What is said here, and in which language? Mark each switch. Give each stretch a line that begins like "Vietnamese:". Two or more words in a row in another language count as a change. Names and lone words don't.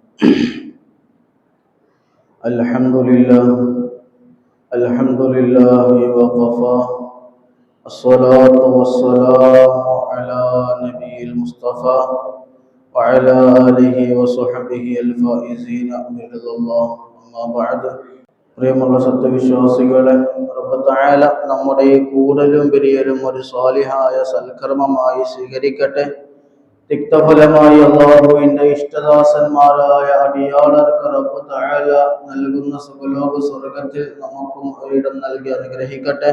Arabic: الحمد لله وكفى. الصلاة والسلام على نبي المصطفى وعلى آله وصحبه الفائزين برضا الله. أما بعد.
Malayalam: പ്രിയമുള്ള സത്യവിശ്വാസികളെ,
Arabic: رب تعالى
Malayalam: നമ്മുടെ ഈ കൂടലും പിരിയലും ഒരു സ്വാലിഹായ സൽക്കർമ്മമായി സ്വീകരിക്കട്ടെ. തിക്തഫലമായി അല്ലാഹുവിന്റെ ഇഷ്ടദാസന്മാരായ അടിയാളർക്ക്
Arabic: رب تعالى
Malayalam: നൽകുന്ന സുഖലോക സ്വർഗത്തിൽ നമുക്കും ഒരിടം നൽകി അനുഗ്രഹിക്കട്ടെ.